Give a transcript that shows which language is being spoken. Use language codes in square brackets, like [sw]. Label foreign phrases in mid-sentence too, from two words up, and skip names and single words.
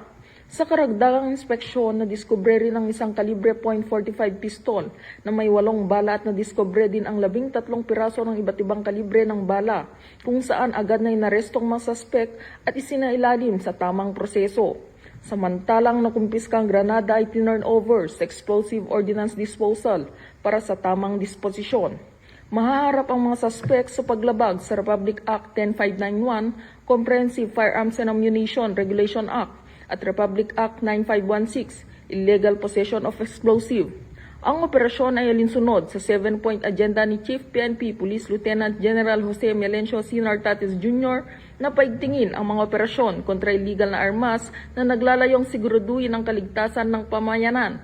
[tl] Sa karagdagang inspeksyon, nadiskubre rin ang isang kalibre .45 pistol na may 8 bala at nadiskubre din ang 13 piraso ng iba't ibang kalibre ng bala, kung saan agad na inarestong mga suspect at isinailalim sa tamang proseso. Samantalang nakumpiska ang granada ay tinurn over sa Explosive Ordnance Disposal para sa tamang disposisyon. Mahaharap ang mga suspect sa paglabag sa Republic Act 10591, Comprehensive Firearms and Ammunition Regulation Act, at Republic Act 9516, Illegal Possession of Explosive. Ang operasyon ay alinsunod sa 7-point agenda ni Chief PNP Police Lieutenant General Jose Melencio Sinar Tatis Jr. na paigtingin ang mga operasyon kontra illegal na armas na naglalayong siguraduhin ang kaligtasan ng pamayanan.